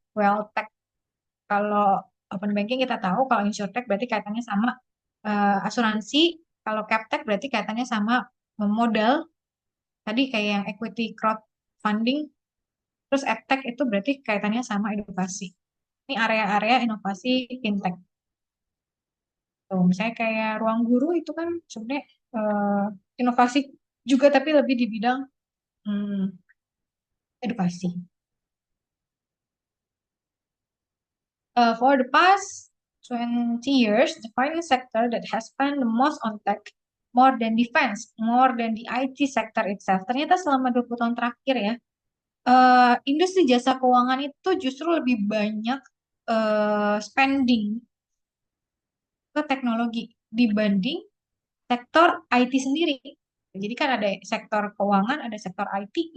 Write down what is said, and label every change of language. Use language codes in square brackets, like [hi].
[id] WealthTech kalau Open Banking kita tahu, kalau InsurTech berarti kaitannya sama asuransi, kalau CapTech berarti kaitannya sama modal, tadi kayak yang equity crowdfunding, terus EdTech itu berarti kaitannya sama edukasi. Ini area-area inovasi fintech. Tuh, misalnya kayak ruang guru itu kan sebenarnya inovasi juga tapi lebih di bidang edukasi. [en] For the past 20 years, the finance sector that has spent the most on tech, more than defense, more than the IT sector itself. [id] Ternyata selama 20 tahun terakhir ya, industri jasa keuangan itu justru lebih banyak spending ke teknologi dibanding sektor IT sendiri. Jadi kan ada sektor keuangan, ada sektor IT.